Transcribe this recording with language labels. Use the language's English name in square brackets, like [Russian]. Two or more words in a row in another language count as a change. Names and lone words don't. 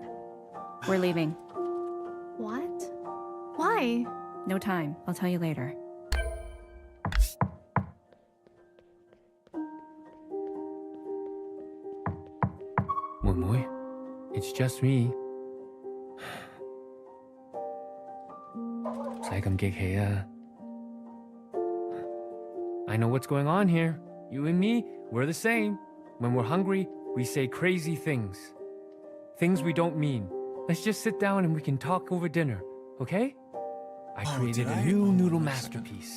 [English] We're leaving. What? Why? No time. I'll tell you later. Moy, it's just me. [Cantonese] 唔使咁激氣啊. [English] I know what's going on here. You and me, we're the same. When we're hungry, we say crazy things. Things we don't mean. Let's just sit down and we can talk over dinner, okay? I created a new noodle masterpiece.